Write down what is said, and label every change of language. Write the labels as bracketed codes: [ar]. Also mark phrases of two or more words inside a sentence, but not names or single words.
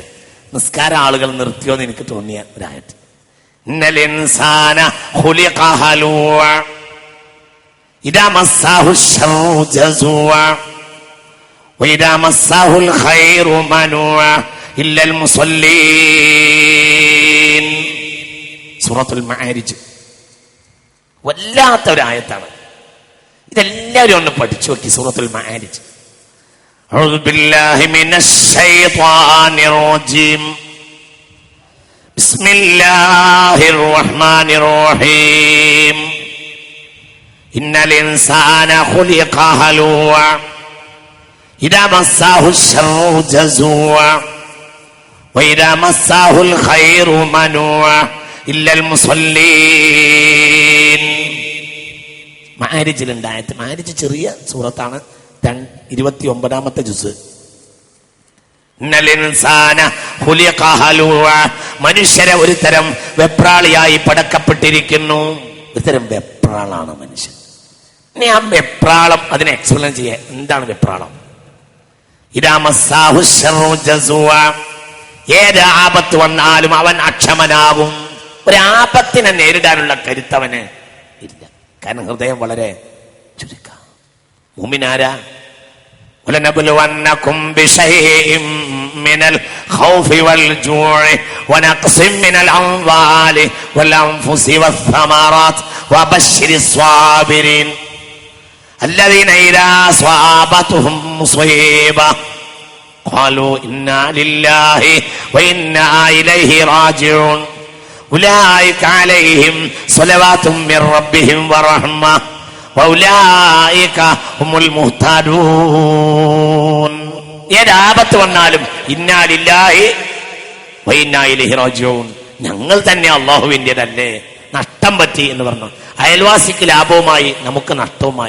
[ml] നിസ്കാര ആളുകൾ നിർത്തിയോന്ന് എനിക്ക് തോന്നിയ ഒരായത്ത്. [ar] إن الإنسان خلق هلوعا إذا مسه الشر جزوعا وإذا مسه الخير منوعا إلا المصلين. [ml] സൂറത്തുൽ മആരിജ്. വല്ലാത്ത ഒരായത്താണ്. ഇതെല്ലാവരും ഒന്ന് പഠിച്ചു നോക്കി. സൂറത്തുൽ മആരിജ്. [ar] أعوذ بالله من الشيطان الرجيم. بسم الله الرحمن الرحيم. إن الإنسان خلق هلوعا إذا مساه الشر جزوعا وإذا مساه الخير منوعا إلا المصلين. [ml] മഅരിജിലുണ്ടായത്. മഅരിജ് ചെറിയ സൂറത്താണ്, 29-ാമത്തെ ജുസ്. മനുഷ്യരെ ഒരു തരം വെപ്രാളിയായി പടക്കപ്പെട്ടിരിക്കുന്നു. ഒരു തരം വെപ്രാളാണ് മനുഷ്യൻ. ഇനി ആ വെപ്രാളം അതിനെ എക്സ്പ്ലെയിൻ ചെയ്യാൻ, എന്താണ് വെപ്രാളം? ഏത് ആപത്ത് വന്നാലും അവൻ അക്ഷമനാകും. ഒരാപത്തിനെ നേരിടാനുള്ള കരുത്തവന് ഇല്ല. കാരണം ഹൃദയം വളരെ ചുരുക്ക. മുഅ്മിനാരാ? [ar] وَلَنَبْلُوَنَّكُمْ بِشَيْءٍ مِّنَ الْخَوْفِ وَالْجُوعِ وَنَقْصٍ مِّنَ الْأَمْوَالِ وَالْأَنفُسِ وَالثَّمَرَاتِ وَبَشِّرِ الصَّابِرِينَ الَّذِينَ إِذَا أَصَابَتْهُم مُّصِيبَةٌ قَالُوا إِنَّا لِلَّهِ وَإِنَّا إِلَيْهِ رَاجِعُونَ أُولَٰئِكَ عَلَيْهِمْ صَلَوَاتٌ مِّن رَّبِّهِمْ وَرَحْمَةٌ وأولئك هم المهتدون. [ml] ഏതാപത്ത് വന്നാലും [ar] إنا لله وإنا إليه راجعون, [ml] ഞങ്ങൾ തന്നെ അല്ലാഹുവിൻ്റെതല്ലേ. നഷ്ടം പറ്റി എന്ന് പറഞ്ഞു. അയൽവാസിക്ക് ലാഭവുമായി നമുക്ക് നഷ്ടവുമായി.